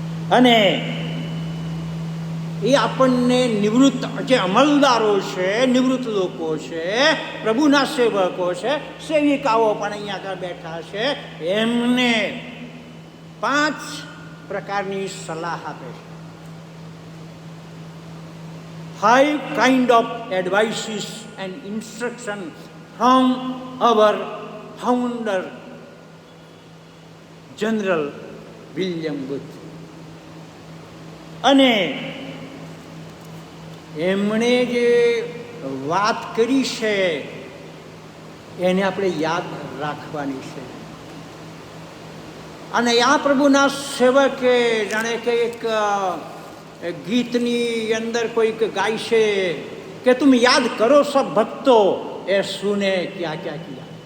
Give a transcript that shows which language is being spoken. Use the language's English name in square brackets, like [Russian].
[Gujarati] અને એ આપણને નિવૃત્ત જે અમલદારો છે, નિવૃત્ત લોકો છે, પ્રભુના સેવકો છે, સેવિકાઓ પણ અહીંયા આગળ બેઠા છે, એમને 5 પ્રકારની સલાહ આપે છે. [English] 5 kind of advices and instruction from our founder General William Booth. [Gujarati] અને એમણે જે વાત કરી છે એને આપણે યાદ રાખવાની છે. અને આ પ્રભુના સેવકે જાણે કે એક ગીતની અંદર કોઈક ગાય છે કે [Hindi] તુમ યાદ કરો સબ ભક્તો એ સુને ક્યાં ક્યાં કિયા.